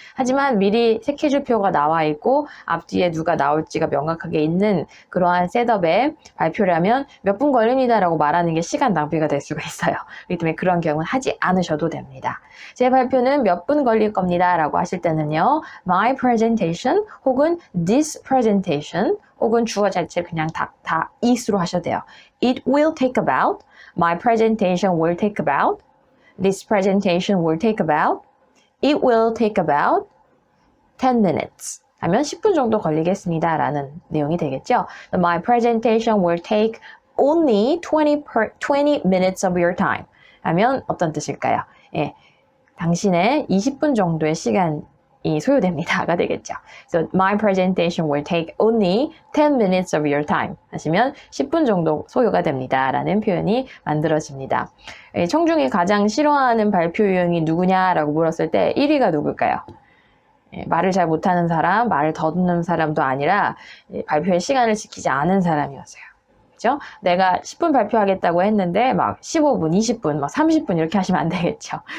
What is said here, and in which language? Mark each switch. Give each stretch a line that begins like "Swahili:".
Korean: 하지만 미리 스케줄표가 나와 있고 앞뒤에 누가 나올지가 명확하게 있는 그러한 셋업에 발표라면 몇 분 걸립니다라고 말하는 게 시간 낭비가 될 수가 있어요. 그렇기 때문에 그런 경우는 하지 않으셔도 됩니다. 제 발표는 몇 분 걸릴 겁니다 라고 하실 때는요,
English: my presentation
Korean: 혹은
English: this presentation
Korean: 혹은 주어 자체 그냥 다 is로 하셔도 돼요.
English: It will take about, my presentation will take about, this presentation will take about, it will take about 10 minutes
Korean: 하면 10분 정도 걸리겠습니다 라는 내용이 되겠죠.
English: My presentation will take only 20 minutes of your time
Korean: 하면 어떤 뜻일까요? 예, 당신의 20분 정도의 시간이 소요됩니다가 되겠죠.
English: So my presentation will take only 10 minutes of your time
Korean: 하시면 10분 정도 소요가 됩니다 라는 표현이 만들어집니다. 청중이 가장 싫어하는 발표 유형이 누구냐라고 물었을 때 1위가 누굴까요? 말을 잘 못하는 사람, 말을 더듬는 사람도 아니라 발표의 시간을 지키지 않은 사람이었어요. 그죠? 내가 10분 발표하겠다고 했는데 막 15분, 20분, 막 30분 이렇게 하시면 안 되겠죠.